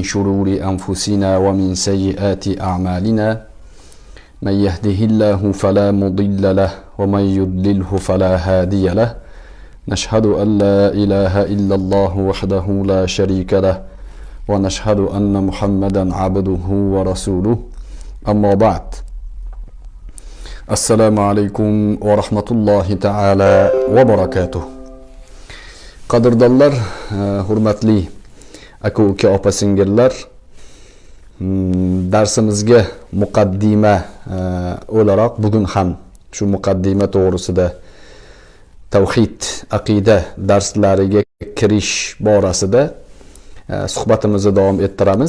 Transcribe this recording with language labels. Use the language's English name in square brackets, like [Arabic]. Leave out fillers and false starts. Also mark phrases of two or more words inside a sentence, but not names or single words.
[Arabic] شرور أنفسنا ومن سيئات أعمالنا من يهده الله فلا مضل له ومن يضلله فلا هادي له نشهد أن لا إله إلا الله وحده لا شريك له ونشهد أن محمدا عبده ورسوله أما بعد السلام عليكم ورحمة الله تعالى وبركاته. [Uzbek] Qadrdonlar, hurmatli aka-uka, opa-singillar, darsimizga muqaddima o'laroq bugun ham shu muqaddima to'g'risida tavhid, aqida darslariga kirish borasida suhbatimizni davom ettiramiz.